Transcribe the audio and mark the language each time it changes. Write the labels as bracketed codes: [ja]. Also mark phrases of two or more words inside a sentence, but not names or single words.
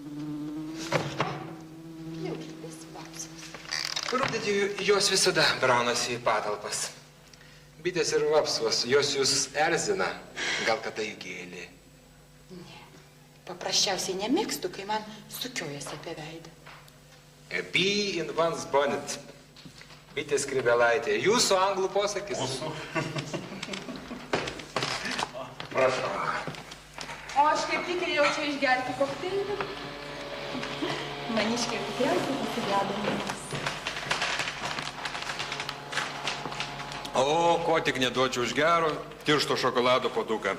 [lt] Rudenį jos visada braunasi į patalpas. Bitės ir vapsvos, jos jūs erzina. Gal kada į gėlį? Ne, paprasčiausiai nemėgstu, kai man sukiojasi apie veidą. [en] A bee in one's bonnet. [lt] Bitės skrybelaitė. Jūsų anglų posakis. Mūsų. Prašau. O aš kaip tik ir jau čia išgerti kokteilį. Maniškai tikriausiai pasigedo manęs. O, ko tik neduočiau už gero, tiršto šokolado puoduką.